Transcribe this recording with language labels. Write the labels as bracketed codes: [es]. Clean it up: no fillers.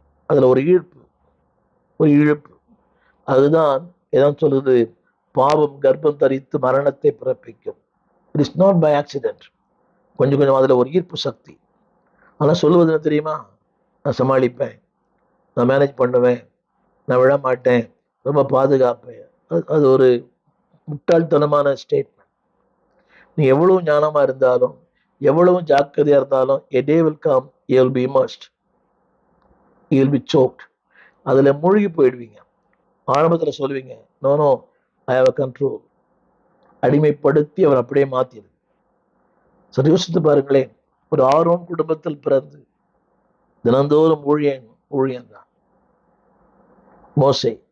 [ta] அதுல ஒரு இழுப்பு. அதுதான் எதான் சொல்லுது, பாவம் கர்ப்பம் தரித்து மரணத்தை பிறப்பிக்கும். [en] It is not by accident. [ta] கொஞ்சம் கொஞ்சம் அதுல ஒரு ஈர்ப்பு சக்தி. ஆனா சொல்லுவது என்ன தெரியுமா, நான் சமாளிப்பேன், நான் மேனேஜ் பண்ணுவேன், நான் விழ மாட்டேன், ரொம்ப பாதுகாப்பேன். அது ஒரு முட்டாள்தனமான ஸ்டேட்மெண்ட். நீ எவ்வளவு ஞானமா இருந்தாலும், எவ்வளவு ஜாக்கிரதையா இருந்தாலும், [en] a day will come, you will be immersed, you will be choked. [ta] அதுல மூழ்கி போயிடுவீங்க. ஆரம்பத்துல சொல்லுவீங்க, [en] No no, I have a control. [ta] அடிமைப்படுத்தி அவர் அப்படியே மாத்திடுது. சரி, யோசித்து பாருங்களேன். ஒரு ஆரோன் குடும்பத்தில் பிறந்து தினந்தோறும் ஊழியன் தான் மோசே.